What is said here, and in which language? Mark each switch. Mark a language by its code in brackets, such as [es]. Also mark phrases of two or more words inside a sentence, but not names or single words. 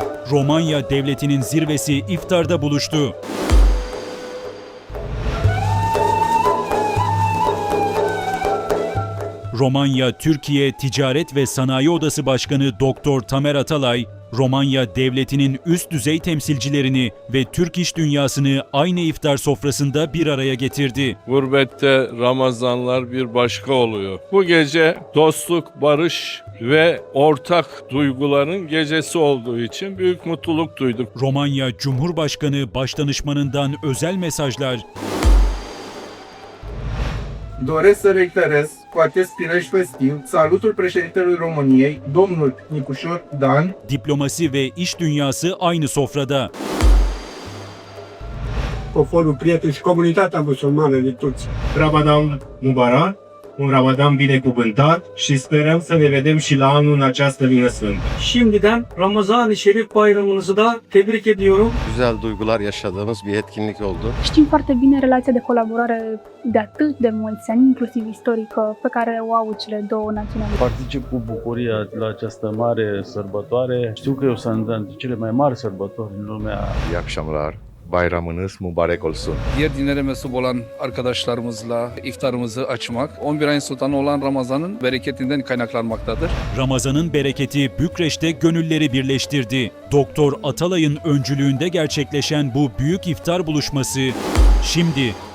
[tr] Romanya devletinin zirvesi iftarda buluştu. Romanya Türkiye Ticaret ve Sanayi Odası Başkanı Doktor Tamer Atalay, Romanya devletinin üst düzey temsilcilerini ve Türk iş dünyasını aynı iftar sofrasında bir araya getirdi. Gurbette Ramazanlar bir başka oluyor. Bu gece dostluk, barış ve ortak duyguların gecesi olduğu için büyük mutluluk duyduk. Romanya Cumhurbaşkanı Başdanışmanından özel mesajlar. [ro] Doresc să reiterez cu acest prilej festiv salutul președintelui României, domnul Nicușor Dan. [tr] Diplomasi ve iş dünyası aynı sofrada. [ro] Poporul prieten și comunitatea musulmană din Turcia. [ar] Ramadan Mubarak, [ro] un Ramadan binecuvântat și sperăm să ne vedem și la anul în această lună sfântă. [tr] Şimdiden Ramazan-ı Şerif bayramınızı da tebrik ediyorum. Güzel duygular yaşadığımız bir etkinlik oldu. [ro] Știm foarte bine relația de colaborare de atât de mulți ani, inclusiv istorică, pe care o au cele două naționalități. Particip cu bucurie la această mare sărbătoare. Știu că e o dintre cele mai mari sărbători în lumea. [tr] İyi akşamlar. Bayramınız mübarek olsun. Diğer dinlere mensup olan arkadaşlarımızla iftarımızı açmak 11 ayın sultanı olan Ramazan'ın bereketinden kaynaklanmaktadır. Ramazan'ın bereketi Bükreş'te gönülleri birleştirdi. Doktor Atalay'ın öncülüğünde gerçekleşen bu büyük iftar buluşması şimdi.